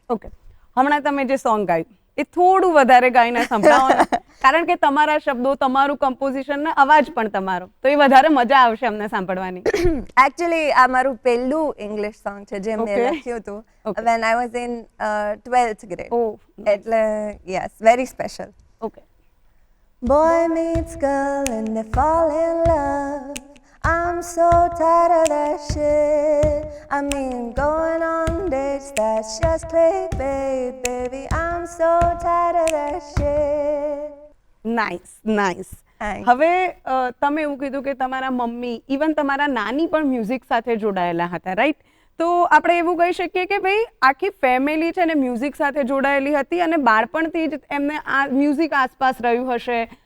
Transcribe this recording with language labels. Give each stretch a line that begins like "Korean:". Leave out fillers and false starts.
Gujarati: Okay, હમણાં તમે જે સોંગ ગાયું એ થોડું વધારે ગાઈને સંભળાવો ને. કારણ કે તમારા શબ્દો, તમારું કમ્પોઝિશન ને અવાજ પણ તમારો, તો એ વધારે મજા આવશે અમને સાંભળવાની. એકચ્યુઅલી આ મારું પહેલું ઇંગ્લિશ સોંગ છે જે મેં લખ્યું હતું
English: when I was in 12th grade. એટલે yes, very special. Okay. Boy meets girl and they fall in love. I'm so tired of that shit. I mean, going on dates, that's just clickbait, baby. I'm so tired of that shit. Nice.
Gujarati: હવે તમે એવું કીધું કે તમારા mummy, even તમારા નાની પણ music સાથે જોડાયેલા હતા, રાઈટ? તો આપણે એવું કહી શકીએ કે ભાઈ આખી ફેમિલી છે ને મ્યુઝિક સાથે જોડાયેલી હતી અને બાળપણથી જ એમને આ મ્યુઝિક આસપાસ રહ્યું હશે.